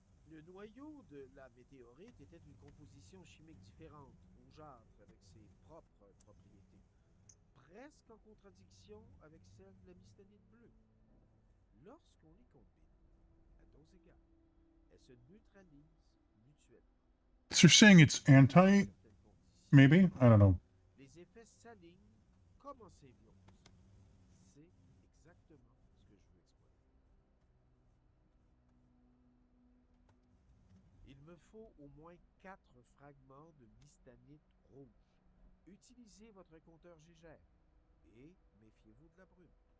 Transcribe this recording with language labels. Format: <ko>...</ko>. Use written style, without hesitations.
<fr>Le noyau de la météorite était une composition chimique différente, rougeâtre, avec ses propres propriétés, presque en contradiction avec celle de la mystanite bleue. Lorsqu'on les combine à dose égale, elles se neutralisent mutuellement.</fr> <en>So you're saying it's anti, maybe? I don't know.</en> <fr>Les effets s'alignent comme en symbiose. C'est exactement ce que je veux exploiter. Il me faut au moins 4 4 fragments de mystanite rouge. Utilisez votre compteur Gégère et méfiez-vous de la brume.</fr>